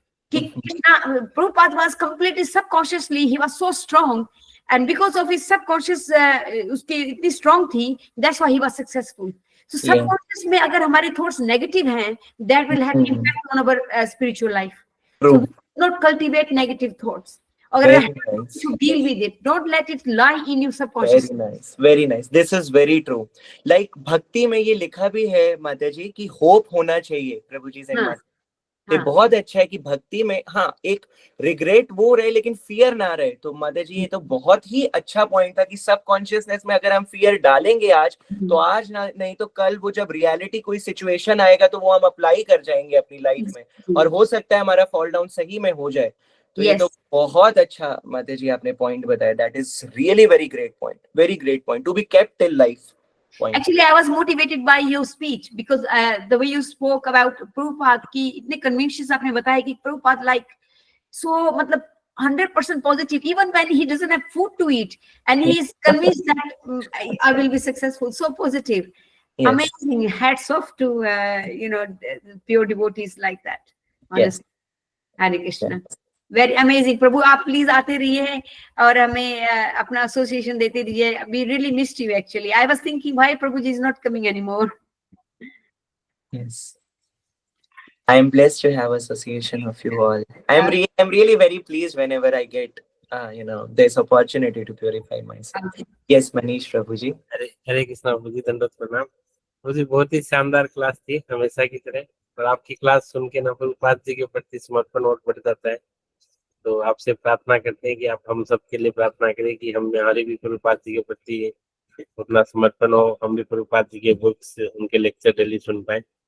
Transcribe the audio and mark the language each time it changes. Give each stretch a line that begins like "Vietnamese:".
English: Krishna, Prabhupada was completely subconsciously, he was so strong, and because of his subconscious
Hindi: उसकी इतनी
English: strong
Hindi: थी,
English: that's why he was successful. So subconscious
Hindi: में अगर हमारे
English: thoughts negative
Hindi: हैं,
English: that will have impact on our spiritual life. So we should not cultivate negative thoughts. Very nice. To deal with it, don't let it lie in your subconscious. Very nice. This is very true.
Hindi: Like भक्ति में ये लिखा भी है माता जी कि hope होना चाहिए. प्रभु जी से ये बहुत अच्छा है कि भक्ति में एक रिग्रेट वो रहे लेकिन फियर ना रहे. तो माता जी ये तो बहुत ही अच्छा पॉइंट था कि सबकॉन्शियसनेस में अगर हम फियर डालेंगे आज, तो आज नहीं तो कल वो जब रियलिटी कोई सिचुएशन आएगा तो वो हम अप्लाई कर जाएंगे अपनी लाइफ में, और हो सकता है हमारा फॉल डाउन सही में हो जाए. तो ये तो बहुत अच्छा माता जी आपने पॉइंट बताया.
English: That is really very great point to be kept till life. Actually, I was motivated by your speech because the way you spoke about Prabhupada
Hindi: की इतने
English: convictions
Hindi: आपने बताया कि
English: Prabhupada like so
Hindi: मतलब
English: 100% positive even when he doesn't have food to eat and he is convinced that I will be successful. So positive. Yes. Amazing. Hats off to you know, pure devotees like that. Honestly. Yes. Hare Krishna. Yes. Very amazing.
Hindi: प्रभु आप please आते रहिए और हमें अपना association देते रहिए.
English: We really missed you actually. I was thinking why Prabhuji is not coming anymore. Yes. I am blessed to have association of you all. I'm really very pleased whenever I get you know, this opportunity to purify myself. Okay. Yes, Manish Prabhuji.
Hindi: हरे कृष्णा प्रभु जी, दंडवत प्रणाम. प्रभु जी बहुत ही शानदार class थी हमेशा की तरह, और आपकी क्लास सुन के ना प्रभुपाद जी के प्रति समर्पण और बढ़ जाता है. तो आपसे प्रार्थना करते हैं कि आप हम सबके लिए प्रार्थना करें कि हम हमारे भी प्रभुपाद जी के प्रति उतना समर्पण हो, हम भी प्रभुपाद जी के बुक्स, उनके लेक्चर डेली सुन पाए.